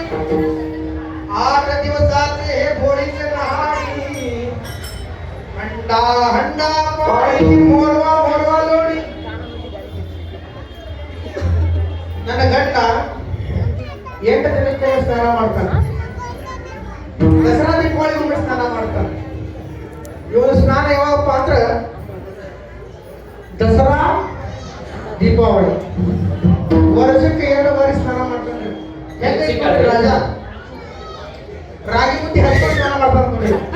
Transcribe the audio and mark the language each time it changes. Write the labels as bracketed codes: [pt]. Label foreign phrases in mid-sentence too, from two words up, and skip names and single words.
[kn] 8 [mr] दिवसाचे हे होळीचे नहाडी हंडा हंडा पाळी मोरवा मोरवा लोडी [kn] ನನ್ನ ಗಂಡ 8 ದಿನಕ್ಕೆ ಸ್ನಾನ ಮಾಡ್ತಾನೆ ದಸರಾ ದೀಪಾವಳಿ ಒಮ್ಮೆ ಸ್ನಾನ ಮಾಡ್ತಾನೆ ಇವನು ಸ್ನಾನ ಯಾವಾಗಪ್ಪ ಅಂದ್ರೆ ದಸರಾ ದೀಪಾವಳಿ ವರ್ಷಕ್ಕೆ 2 ಬಾರಿ ಸ್ನಾನ ಮಾಡ್ತಾನೆ ಹೆಂಗೆ ರಾಜ ರಾಗಿ ಮುದ್ದೆ ಹಚ್ಕೊಂಡು ಸ್ನಾನ ಮಾಡ್ತಾನೆ